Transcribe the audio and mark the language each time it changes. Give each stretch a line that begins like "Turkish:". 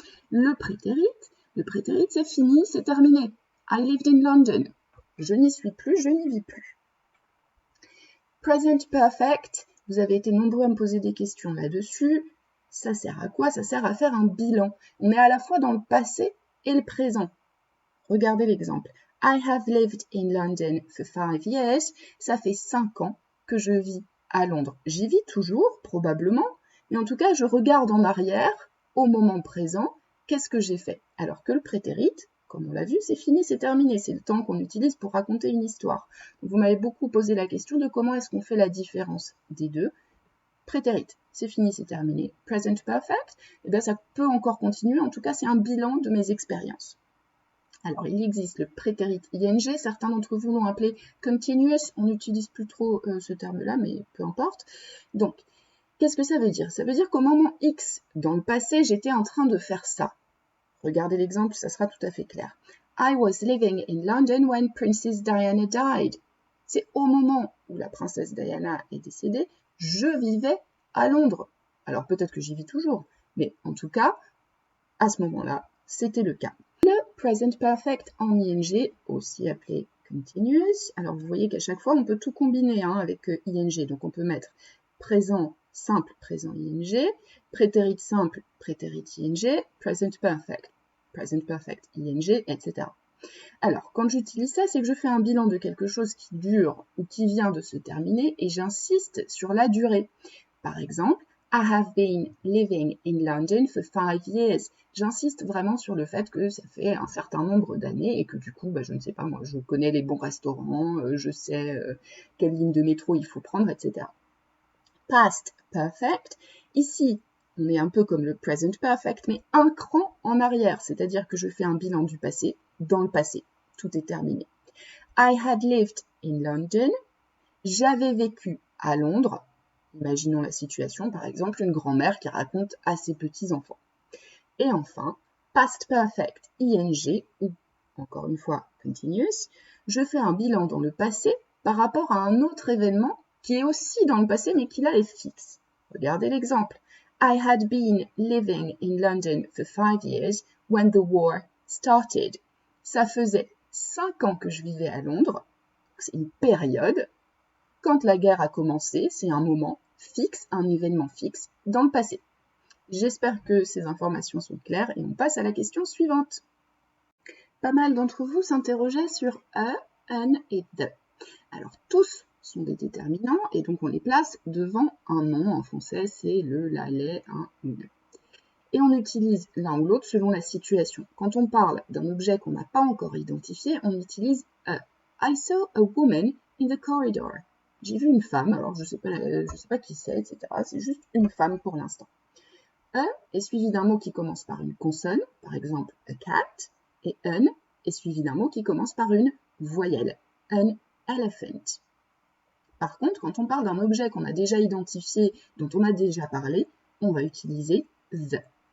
French: Le prétérit c'est fini, c'est terminé.
English: I lived in London.
French: Je n'y suis plus, je n'y vis plus. Present perfect, vous avez été nombreux à me poser des questions là-dessus. Ça sert à quoi? Ça sert à faire un bilan. On est à la fois dans le passé et le présent. Regardez l'exemple.
English: I have lived in London for 5 years.
French: Ça fait 5 ans que je vis à Londres. J'y vis toujours, probablement, mais en tout cas, je regarde en arrière, au moment présent, qu'est-ce que j'ai fait? Alors que le prétérit, comme on l'a vu, c'est fini, c'est terminé. C'est le temps qu'on utilise pour raconter une histoire. Vous m'avez beaucoup posé la question de comment est-ce qu'on fait la différence des deux. Prétérit, c'est fini, c'est terminé. Present perfect, eh bien, ça peut encore continuer. En tout cas, c'est un bilan de mes expériences. Alors, il existe le prétérit ing, certains d'entre vous l'ont appelé continuous, on n'utilise plus trop ce terme-là, mais peu importe. Donc, qu'est-ce que ça veut dire? Ça veut dire qu'au moment X, dans le passé, j'étais en train de faire ça. Regardez l'exemple, ça sera tout à fait clair.
English: I was living in London when Princess Diana died.
French: C'est au moment où la princesse Diana est décédée, je vivais à Londres. Alors peut-être que j'y vis toujours, mais en tout cas, à ce moment-là, c'était le cas. Le present perfect en ing, aussi appelé continuous. Alors vous voyez qu'à chaque fois, on peut tout combiner avec ing. Donc on peut mettre présent simple, présent ing, prétérit simple, prétérit ing, present perfect ing, etc. Alors, quand j'utilise ça, c'est que je fais un bilan de quelque chose qui dure ou qui vient de se terminer et j'insiste sur la durée. Par exemple,
English: I have been living in London for 5 years.
French: J'insiste vraiment sur le fait que ça fait un certain nombre d'années et que du coup, je ne sais pas moi, je connais les bons restaurants, je sais quelle ligne de métro il faut prendre, etc. Past perfect, ici, on est un peu comme le present perfect, mais un cran en arrière, c'est-à-dire que je fais un bilan du passé dans le passé. Tout est terminé.
English: I had lived in London.
French: J'avais vécu à Londres. Imaginons la situation, par exemple, une grand-mère qui raconte à ses petits-enfants. Et enfin, past perfect ing, ou encore une fois continuous, je fais un bilan dans le passé par rapport à un autre événement qui est aussi dans le passé mais qui là est fixe. Regardez l'exemple.
English: I had been living in London for 5 years when the war started.
French: Ça faisait 5 ans que je vivais à Londres, c'est une période. Quand la guerre a commencé, c'est un moment fixe, un événement fixe dans le passé. J'espère que ces informations sont claires et on passe à la question suivante. Pas mal d'entre vous s'interrogeaient sur a, an et the. Alors tous sont des déterminants et donc on les place devant un nom. En français, c'est le, la, les, un, une. Et on utilise l'un ou l'autre selon la situation. Quand on parle d'un objet qu'on n'a pas encore identifié, on utilise a.
English: I saw a woman in the corridor.
French: J'ai vu une femme, alors je sais pas qui c'est, etc. C'est juste une femme pour l'instant. A est suivi d'un mot qui commence par une consonne, par exemple a cat, et an est suivi d'un mot qui commence par une voyelle, an elephant. Par contre, quand on parle d'un objet qu'on a déjà identifié, dont on a déjà parlé, on va utiliser the.